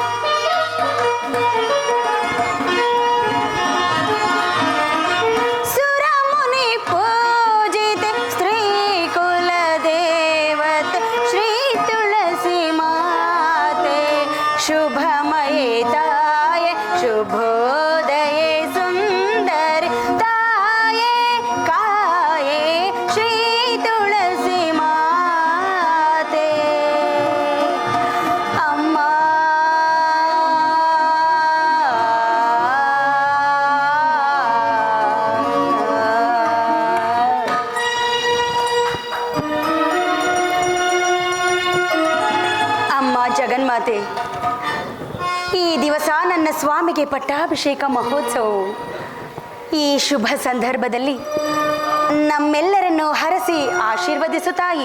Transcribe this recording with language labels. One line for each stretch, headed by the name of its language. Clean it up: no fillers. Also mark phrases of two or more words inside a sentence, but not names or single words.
Kannada: ಸುರಮುನಿ ಪೂಜಿತ ಸ್ತ್ರೀ ಕುಲ ದೇವತೆ ಶ್ರೀ ತುಳಸಿ ಮಾತೆ ಶುಭಮಯೇ ತಾಯೇ ಶುಭೋದಯ ಸುಂದರಿ ತಾಯೇ ಕಾಯೇ ಶ್ರೀ ತುಳಸಿ ಮಾತೆ ಅಮ್ಮ ಅಮ್ಮ ಜಗನ್ಮಾತೆ ಈ ದಿವಸ ನನ್ನ ಸ್ವಾಮಿಗೆ ಪಟ್ಟಾಭಿಷೇಕ ಮಹೋತ್ಸವವು ಈ ಶುಭ ಸಂದರ್ಭದಲ್ಲಿ ನಮ್ಮೆಲ್ಲರನ್ನು ಹರಸಿ ಆಶೀರ್ವದಿಸು ತಾಯಿ.